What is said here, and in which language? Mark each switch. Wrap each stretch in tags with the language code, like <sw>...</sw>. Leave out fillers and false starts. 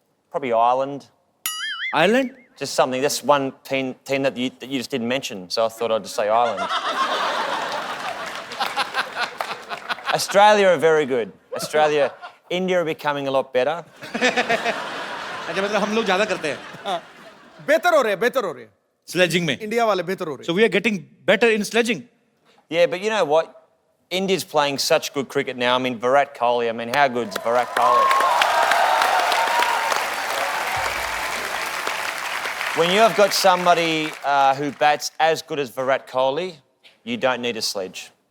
<en>Probably Ireland. Ireland? Just something. That's one team that you just didn't mention, so I thought I'd just say Ireland. Australia are very good. India are becoming a lot better.</en> <hi>अच्छा मतलब हम लोग ज्यादा करते हैं बेहतर हो रहे हैं, बेहतर हो रहे हैं। स्लेजिंग में. इंडिया वाले बेहतर हो रहे हैं।</hi> <en>So we are getting better in sledging. Yeah, but you know what? India's playing such good cricket now. I mean, Virat Kohli. I mean, how good's Virat Kohli? When you have got somebody who bats as good as Virat Kohli, you don't need a sledge.</en>